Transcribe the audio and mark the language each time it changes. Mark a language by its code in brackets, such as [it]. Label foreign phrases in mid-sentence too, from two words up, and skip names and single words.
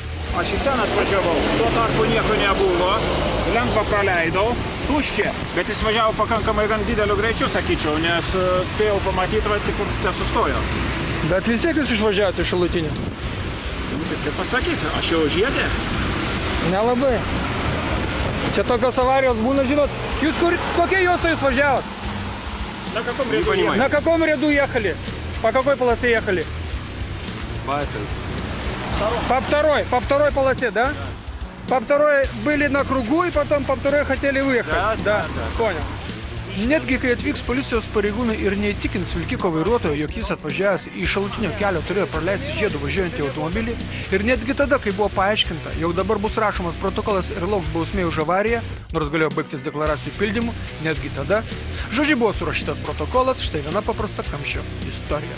[lt] Aš į ten atvažiavau, tuo tarpu nieko nebuvo, lengva praleidau, tuščia, bet jis važiavo pakankamai gan dideliu greičiu, sakyčiau, nes spėjau pamatyti, va, tik kur sustojo. Bet vis tiek jūs išvažiavote Šilutinį? Kaip čia pasakyti, aš jau žiedė? Nelabai. Čia tokios avarijos būna, žinot, jūs kokie juostai jūs važiavot? [ru] На каком ряду ехали? По какой полосе ехали? По второй полосе, да? По второй были на кругу и потом по второй хотели выехать. Да. Понял. [lt] Netgi kai atvyks policijos pareigūnai ir neįtikins vilkiko vairuotojo, jog jis atvažiavęs į šalutinio kelio turėjo praleisti žiedu važiuojantį automobilį, ir netgi tada, kai buvo paaiškinta, jog dabar bus rašomas protokolas ir lauks bausmė už avariją, nors galėjo baigtis deklaracijų pildymu, netgi tada, žodžiu buvo surašytas protokolas, štai viena paprasta kamščio istorija.